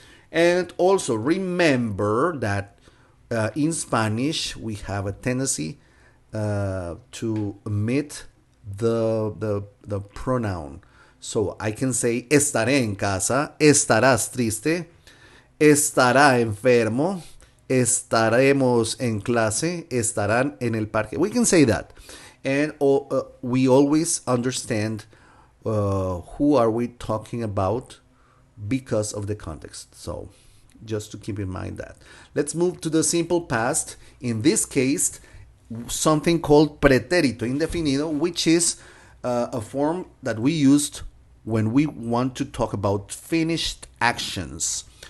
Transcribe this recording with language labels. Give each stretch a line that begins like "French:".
English: And also remember that in Spanish we have a tendency to omit the pronoun. So I can say
Spanish: estaré en casa, estarás triste, estará enfermo, estaremos en clase, estarán en el parque.
English: We can say that. And we always understand who are we talking about because of the context. So just to keep in mind that. Let's move to the simple past. In this case, something called pretérito indefinido, which is a form that we used when we want to talk about finished actions.